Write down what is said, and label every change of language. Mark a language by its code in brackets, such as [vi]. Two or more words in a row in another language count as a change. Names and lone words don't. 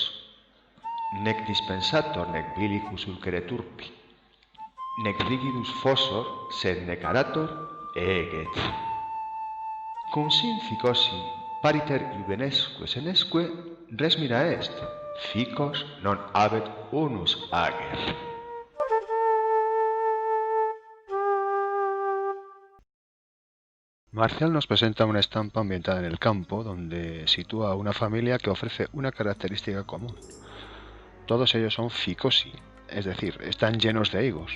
[la] Nec dispensator nec bilicus ulcere turpi. Nec rigidus fossor, sed nec arator eget. Cum sin ficosi pariter iuvenesque senesque res mira est, ficos non habet unus ager. [es] Marcial nos presenta una estampa ambientada en el campo, donde sitúa a una familia que ofrece una característica común. Todos ellos son ficosi, es decir, están llenos de higos.